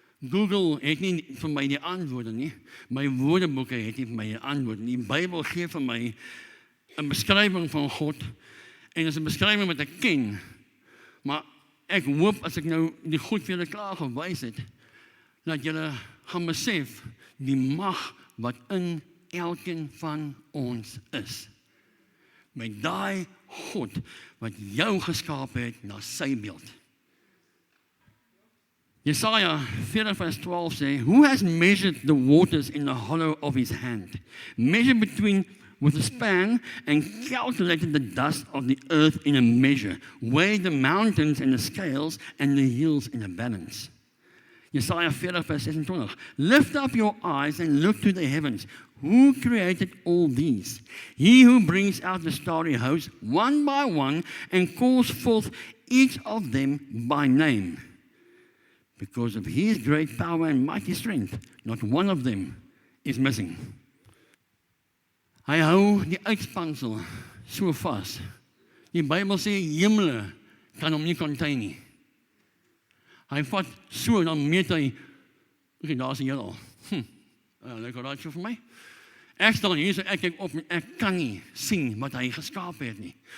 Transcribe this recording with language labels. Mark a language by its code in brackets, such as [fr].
[af] Google het nie vir my die antwoorde nie. My woordeboeke het nie vir my die antwoorde nie. Die Bybel gee vir my 'n beskrywing van God, en dis 'n beskrywing wat ek ken, maar ek hoop as ek nou die goed vir julle klaar gewys het, dat julle gaan besef die mag wat in elkeen van ons is. Met daai God wat jou geskaap het na sy beeld. Jesaja 40 vers 12 sê, [en] Who has measured the waters in the hollow of his hand, measured between with a span, and calculated the dust of the earth in a measure, weighed the mountains in the scales and the hills in a balance. [af] Jesaja 40 vers 26. [en] Lift up your eyes and look to the heavens. Who created all these? He who brings out the starry host one by one and calls forth each of them by name. Because of his great power and mighty strength, not one of them is missing. [af] Hy hou die uitspansel so vas. Die Bybel sê hemele kan hom nie contain nie. Hy vat so, en dan meet hy, okay, daar is die heelal. Lyk al so vir my. Ek staan hier, so ek kyk op, en ek kan nie sien wat hy geskaap het nie.